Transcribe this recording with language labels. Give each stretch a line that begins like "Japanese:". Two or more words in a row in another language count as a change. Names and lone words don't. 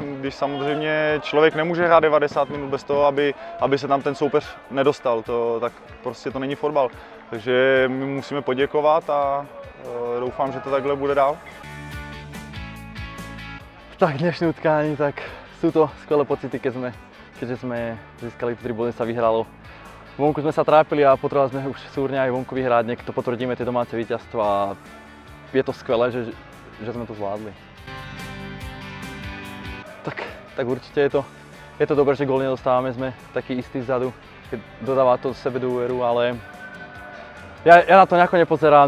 Czech: Když samozřejmě člověk nemůže hrát 90 minut bez toho, aby se tam ten soupeř nedostal, tak prostě to není fotbal. Takže my musíme poděkovat a doufám, že to takhle bude dál.
Slovak: Tak dnešné utkání, tak sú to skvelé pocity, keďže sme získali 3 body, sa vyhralo. Vonku sme sa trápili a potrebovali sme už súrne aj vonku vyhrať, niekto potvrdíme tie domáce víťazstvo a je to skvelé, že sme to zvládli. Tak určite je to dobré, že gól nedostávame, sme takí istí vzadu, dodáva to sebe dôveru, ale ja na to nejako nepozerám.